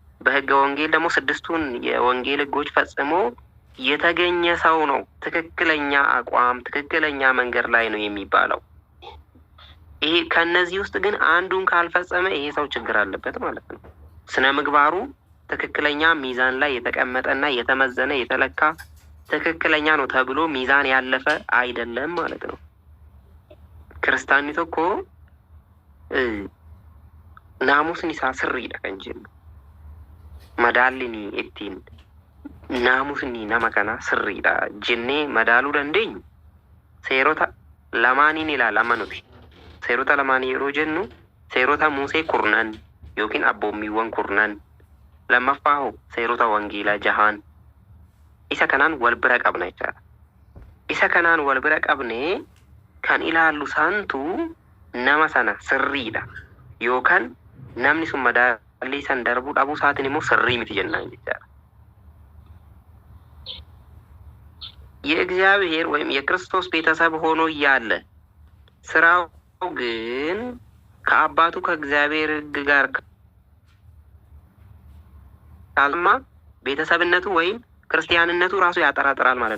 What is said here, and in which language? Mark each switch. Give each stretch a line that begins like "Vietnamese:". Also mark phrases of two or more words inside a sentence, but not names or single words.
Amharic: ወንጌል ደግሞ 6ቱን የወንጌል ሕጎች ፈጽሞ የተገኘ ሰው ነው ትክክለኛ አቋም ትክክለኛ መንገድ ላይ ነው የሚባለው። ይሄ ከነዚህ ውስጥ ግን አንዱን ካልፈጸመ ይሄ ሰው ችግር አለበት ማለት ነው። ስነ ምግባሩ ትክክለኛ ሚዛን ላይ የተቀመጠና የተመዘነ የተለካ ትክክለኛ ነው ተብሎ ሚዛን ያለፈ አይደለም ማለት ነው። ክርስቲያኒቱ እኮ
Oromo: ናሙስኒ isaa sirriidha kan jennu madaalliin ittiin naamusni nama kana sirriidha jennee madaaluu dandeenyu seerota lamaaniin ilaalama nuti. Seerota lamaanii yeroo jennu seerota Musee kurnan yookiin abboommiiwwan kurnan, lammaffaa hoo seerota wangeelaa jahaan isa kanaan wal bira qabna jechaadha. Isa kanaan wal bira qabnee kan ilaallu santu nama sana sirriidha yookaan namni sun madaallii san darbuu dhabuu isaatiin immoo sirrii miti jennaan jechaadha.
Amharic: የእግዚአብሔር ወይም የክርስቶስ ቤተሰብ ሆኖ እያለ ስራው ግን ከአባቱ ከእግዚአብሔር ሕግ ጋር ካልማ ቤተሰብነቱ ወይም ክርስቲያንነቱ ራሱ ያጠራጥራል ማለት